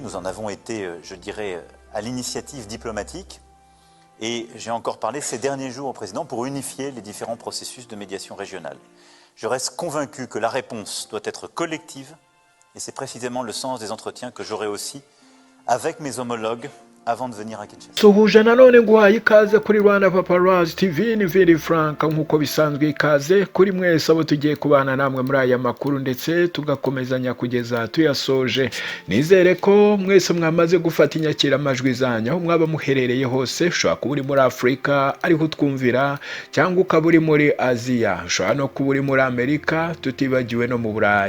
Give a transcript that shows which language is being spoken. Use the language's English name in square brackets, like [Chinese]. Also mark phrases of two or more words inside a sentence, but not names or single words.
[French] Nous en avons été, je dirais, à l'initiative diplomatique. Et j'ai encore parlé ces derniers jours au président pour unifier les différents processus de médiation régionale. Je reste convaincu que la réponse doit être collective et c'est précisément le sens des entretiens que j'aurai aussi avec mes homologues avant de venir à Kinshasa. [Kinyarwanda] Suhuje nanone nguhaye ikaze kuri Rwanda Paparazzi TV ni Vili Frank nk'uko bisanzwe ikaze kuri mwese abo tugiye kubana namwe muri aya makuru ndetse tugakomezanya kugeza tuyasoje. Nizere ko mwese mwamaze gufata inyakiramajwi zanyu aho mwaba muherereye hose, ushobora kuba uri muri Afurika ariho twumvira cyangwa ukaba uri muri Aziya, ushobora no kuba uri muri Amerika tutibagiwe no mu Burayi.